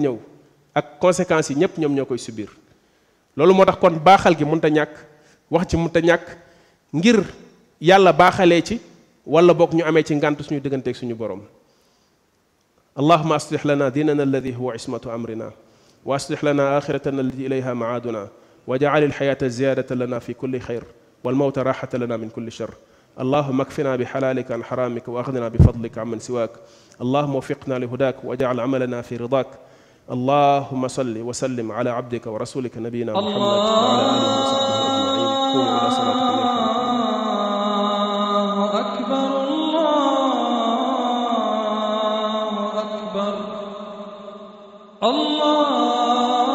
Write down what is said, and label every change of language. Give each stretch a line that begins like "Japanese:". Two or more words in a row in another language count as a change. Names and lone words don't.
Wolof: ñëw ak conséquences yi ñëpp ñoom ñoo koy subir loolu moo tax kon baaxal gi mënta ñàkk wax ci mënta ñàkk ngir yàlla baaxalee ci wala bokk ñu amee ci ngànt suñu digganteeg suñu borom
Arabic: اللهم أصلح لنا ديننا الذي هو عصمة أمرنا وأصلح لنا آخرتنا التي إليها معادنا واجعل الحياة زيادة لنا في كل خير والموت راحة لنا من كل شر اللهم اكفنا بحلالك عن حرامك واغننا بفضلك عمن سواك اللهم وفقنا لهداك واجعل عملنا في رضاك اللهم صل وسلم على عبدك ورسولك نبينا محمد وعلى اله وصحبه اجمعين قوموا الى صلاتكم الله أكبر الله أكبر الله